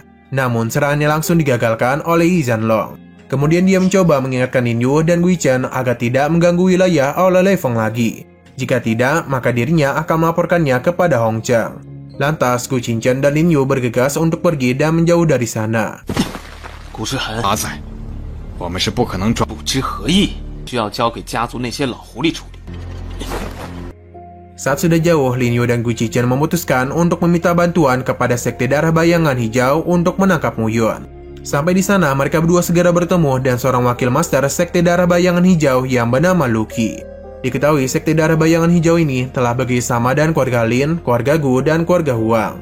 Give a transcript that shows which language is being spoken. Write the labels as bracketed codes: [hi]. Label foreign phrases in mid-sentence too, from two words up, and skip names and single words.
[id] Namun serangannya langsung digagalkan oleh Zhanlong. Kemudian dia mencoba mengingatkan Lin Yu dan Gui Chen agar tidak mengganggu wilayah oleh Lei Feng lagi. Jika tidak, maka dirinya akan melaporkannya kepada Hong Cheng. Lantas, Gu Qingchen dan Lin Yu bergegas untuk pergi dan menjauh dari sana. [zh] 古之痕阿仔，我们是不可能抓。不知何意，需要交给家族那些老狐狸处理。 [id] Saat sudah jauh, Lin Yu dan Gu Qingchen memutuskan untuk meminta bantuan kepada Sekte Darah Bayangan Hijau untuk menangkap Mu Yun. Sampai di sana, mereka berdua segera bertemu dan seorang wakil master Sekte Darah Bayangan Hijau yang bernama Luqi. Diketahui Sekte Darah Bayangan Hijau ini telah bekerjasama dengan keluarga Lin, keluarga Gu, dan keluarga Huang.